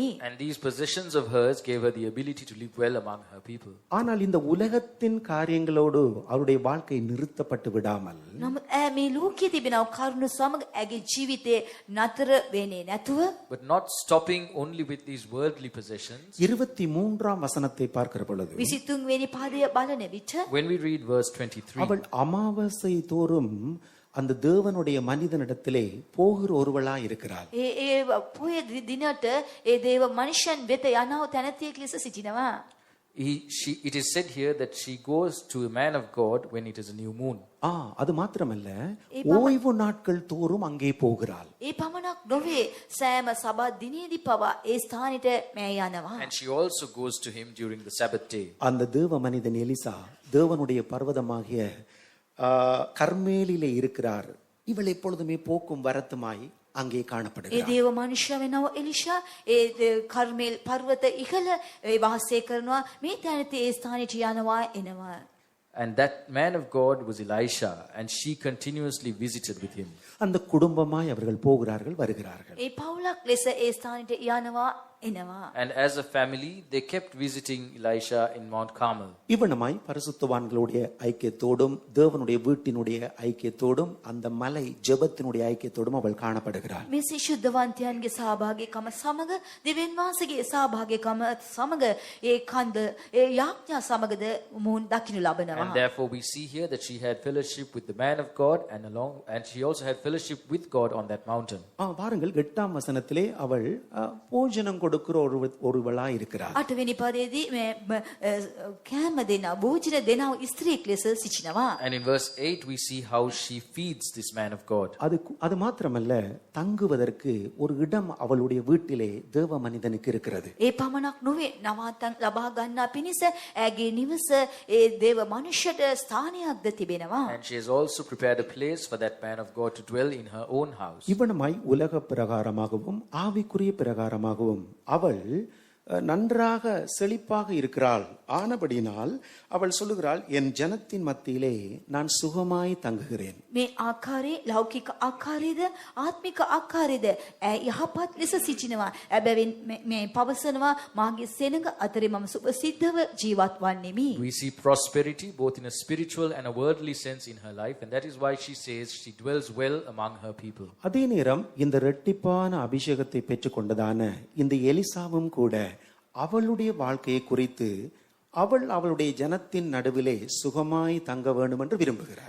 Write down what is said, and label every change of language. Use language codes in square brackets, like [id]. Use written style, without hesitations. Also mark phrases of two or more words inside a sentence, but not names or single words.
[en] And these possessions of hers gave her the ability to live well among her people. [ta] ஆனால் இந்த உலகத்தின் காரியங்களோடு அவருடைய வாழ்க்கை நிறுத்தப்பட்டு விடாமல் [si] නමුත් ඇය මේ ලෝකයේ තිබෙන කරුණු සමග ඇගේ ජීවිතේ නතර වෙන්නේ නැතුව [en] But not stopping only with these worldly possessions. [ta] 23ஆம் வசனத்தை பார்க்கிற பொழுது [si] 23 වෙනි පදය බලන විට [en] When we read verse 23, [ta] அவள் அமாவாசை தோறும் அந்த தேவனுடைய மனிதனிடத்திலே போகிற ஒருவளாய் இருக்கிறாள். [si] ඒ පොය දිනට ඒ දේව මනුෂ්‍යයන් වෙත යනව තැනැතියෙක් ලෙස සිටිනවා. [en] it is said here that she goes to a man of God when it is a new moon. [ta] அது மாத்திரமல்ல, ஓய்வு நாட்கள் தோறும் அங்கே போகிறாள். [si] ඒ පමණක් නොවේ සෑම සබත් දිනේදී පවා ඒ ස්ථානෙට මෑ යනවා. [en] And she also goes to him during the Sabbath day. [ta] அந்த தேவ மனிதன் எலிசா தேவனுடைய பர்வதமாகிய கர்மேலிலே இருக்கிறார். இவள் எப்பொழுதுமே போக்கும் வரத்துமாய் அங்கே [si] ඒ [ta] காணப்படுகிறார். [si] දේව මනුෂ්‍ය වෙනව එලිෂා ඒ කර්මේල් පර්වත ඉහළ ඒ වාසය කරනවා. මේ තැනදී ඒ ස්ථානෙට යනවා එනවා. [en] And that man of God was Elisha, and she continuously visited with him. [ta] அந்த குடும்பமாய் அவர்கள் போகிறார்கள் வருகிறார்கள். [si] ඒ පවුලක් ලෙස ඒ ස්ථානෙට යනවා එනවා. [en] And as a family, they kept visiting Elisha in Mount Carmel. [ta] இவனமாய் பரிசுத்தவான்களுடைய ஐக்கியத்தோடும் தேவனுடைய வீட்டினுடைய ஐக்கியத்தோடும் அந்த மலை ஜெபத்தினுடைய ஐக்கியத்தோடும் அவள் காணப்படுகிறாள். [si] මෙසේ ශුද්ධවන්තයන්ගේ සහභාගීකම සමග දෙවියන් වහන්සේගේ සහභාගීකම සමග ඒ කන්ද ඒ යාඥා සමගද මොහොන් දකින්න ලබනවා. [en] And therefore we see here that she had fellowship with the man of God and she also had fellowship with God on that mountain. [ta] பாருங்கள் 8ஆம் வசனத்திலே அவள் போஜனம் கொடுக்கிற ஒருவளாய் இருக்கிறார். [si] 8 වෙනි පදයේදී මේ කෑම දෙනා භෝජන දෙනා ස්ත්‍රියක් ලෙස සිටිනවා. [en] And in verse 8 we see how she feeds this man of God. [ta] அது மாத்திரமல்ல தங்குவதற்கு ஒரு இடம் அவளுடைய வீட்டிலே தேவ மனிதனுக்கு இருக்கிறது. [si] ඒ පමණක් නොවේ නවාතන් ලබා ගන්නා පිණිස ඇගේ නිවස ඒ දේව මනුෂ්‍යට ස්ථානයක්ද තිබෙනවා. [en] And she has also prepared a place for that man of God to dwell in her own house. [ta] இவனமாய் உலக பிரகாரமாகவும் ஆவிக்குரிய பிரகாரமாகவும் அவள் நன்றாக செழிப்பாக இருக்கிறாள். ஆனபடினால் அவள் சொல்லுகிறாள், என் ஜனத்தின் மத்தியிலே நான் சுகமாய் தங்குகிறேன். [si] මේ ආකාරයේ ලෞකික ආකාරයේද ආත්මික ආකාරයේද යහපත් ලෙස සිටිනවා. එබැවින් මේ පවසනවා මාගේ සෙනඟ අතරේ මම සුභසිද්ධව ජීවත් වන්නෙමි. [en] We see prosperity both in a spiritual and a worldly sense in her life, and that is why she says she dwells well among her people. [ta] அதே நேரம் இந்த இரட்டிப்பான அபிஷேகத்தை பெற்றுக்கொண்டதான இந்த எலிசாவும் கூட அவளுடைய வாழ்க்கையை குறித்து அவளுடைய ஜனத்தின் நடுவிலே சுகமாய் தங்க வேண்டும் என்று விரும்புகிறார்.